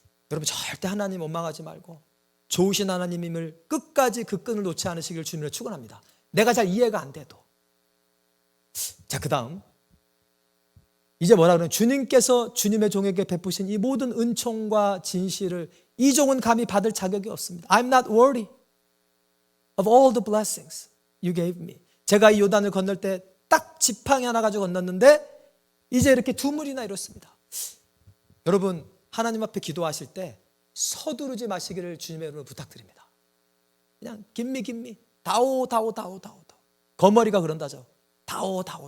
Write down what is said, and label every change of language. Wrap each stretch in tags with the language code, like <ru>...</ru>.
<ko>여러분 절대 하나님 원망하지 말고 좋으신 하나님임을 끝까지 그 끈을 놓지 않으시기를 주님을 축원합니다. 내가 잘 이해가 안 돼도. 자, 그 다음 이제 뭐라 그러면 주님께서 주님의 종에게 베푸신 이 모든 은총과 진실을 이 종은 감히 받을 자격이 없습니다.</ko> <en>I'm not worthy of all the blessings you gave me.</en> <ko>제가 이 요단을 건널 때 딱 지팡이 하나 가지고 건넜는데 이제 이렇게 두 물이나 이렇습니다. 여러분 하나님 앞에 기도하실 때 서두르지 마시기를 주님의 이름으로 부탁드립니다. 그냥</ko> <en>김미</en> <ko>다오. 거머리가 그런다죠. 다오.</ko>